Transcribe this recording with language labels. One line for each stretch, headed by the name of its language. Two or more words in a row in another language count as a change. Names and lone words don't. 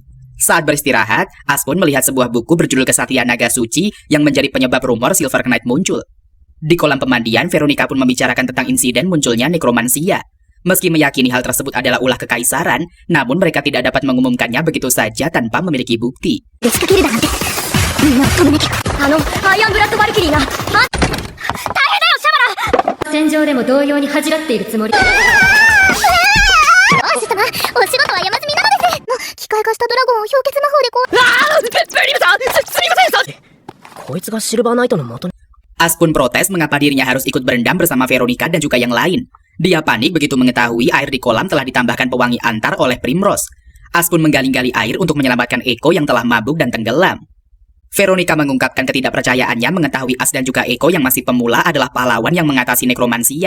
Indonesian: Saat beristirahat, Ash pun melihat sebuah buku berjudul Kesatria Naga Suci yang menjadi penyebab rumor Silver Knight muncul. Di kolam pemandian, Veronica pun membicarakan tentang insiden munculnya nekromansia. Meski meyakini hal tersebut adalah ulah kekaisaran, namun mereka tidak dapat mengumumkannya begitu saja tanpa memiliki bukti.
Japanese: レスかけるだなんてみんなを止めなきゃアイアンブラッドバルキリーが大変だよシャバラ戦場でも同様に恥じらっているつもり王子様お仕事は山積みなのですもう機械化したドラゴンを氷結魔法でこうベリムさんすみませんこいつがシルバーナイトの元に
Indonesian: As pun protes mengapa dirinya harus ikut berendam bersama Veronica dan juga yang lain. Dia panik begitu mengetahui air di kolam telah ditambahkan pewangi antar oleh Primrose. As pun menggali-gali air untuk menyelamatkan Echo yang telah mabuk dan tenggelam. Veronica mengungkapkan ketidakpercayaannya mengetahui As dan juga Echo yang masih pemula adalah pahlawan yang mengatasi nekromansia.